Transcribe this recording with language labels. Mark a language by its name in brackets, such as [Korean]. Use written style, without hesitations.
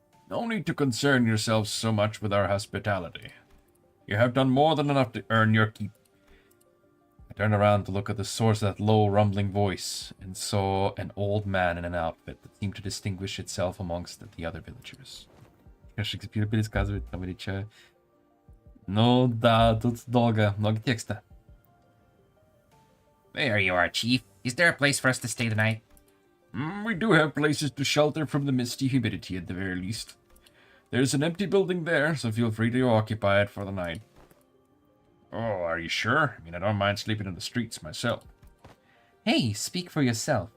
[English] No need to concern yourselves so much with our hospitality. You have done more than enough to earn your keep. I turned around to look at the source of that low, rumbling voice, and saw an old man in an outfit that seemed to distinguish itself amongst the other villagers. [Russian] Шекспир пересказывает там или чё? Ну да, тут долго, много текста. [English] There you are, Chief. Is there a place for us to stay tonight? We do have places to shelter from the misty humidity at the very least. There's an empty building there, so feel free to occupy it for the night. Oh, are you sure? I mean, I don't mind sleeping in the streets myself. Hey, speak for yourself.